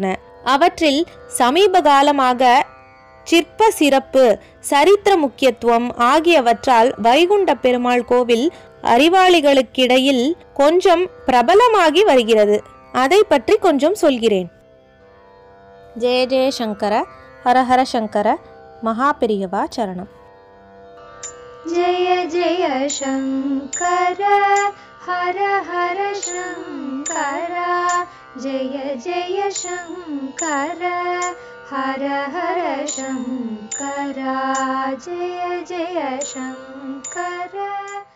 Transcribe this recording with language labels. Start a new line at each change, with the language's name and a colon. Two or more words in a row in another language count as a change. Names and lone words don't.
Tamil: அவற்றில் சமீப காலமாக சிற்ப சிறப்பு, சரித்திர முக்கியத்துவம் ஆகியவற்றால் வைகுண்ட பெருமாள் கோவில் அறிவாளிகளுக்கிடையில் கொஞ்சம் பிரபலமாகி வருகிறது. அதை பற்றி கொஞ்சம் சொல்கிறேன்.
Sanskrit: जय जय शङ्कर, हरहर शङ्कर,
Tamil: மகாபெரியவா சரணம்.
Sanskrit: जय जय शंकर हर हर शंकर, जय जय शंकर हर हर शंकर, जय जय शंकर.